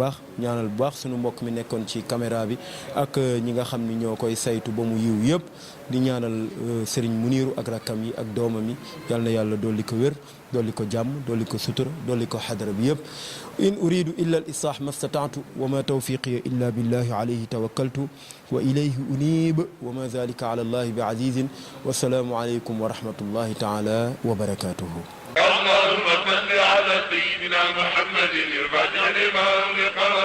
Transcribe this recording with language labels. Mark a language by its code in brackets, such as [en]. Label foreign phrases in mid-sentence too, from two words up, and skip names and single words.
[wo] baax sunu mbokk mi nekkoon ci caméra bi ak ñi nga xam ni ñoo koy saytu ba mu yiw yëpp di ñaanal Serigne Muniiru ak rakkam yi ak doomam yi yal na yàlla dolli ko wér dolli ko jàmm dolli ko sutura dolli ko xadara bi yëpp [ar] إن أريد إلا الإصلاح ما استطعت وما توفيقي إلا بالله عليه توكلت وإليه أنيب وما ذلك على الله بعزيز والسلام عليكم ورحمة الله تعالى وبركاته اللهم صل على سيدنا محمد الفاتح لما أغلق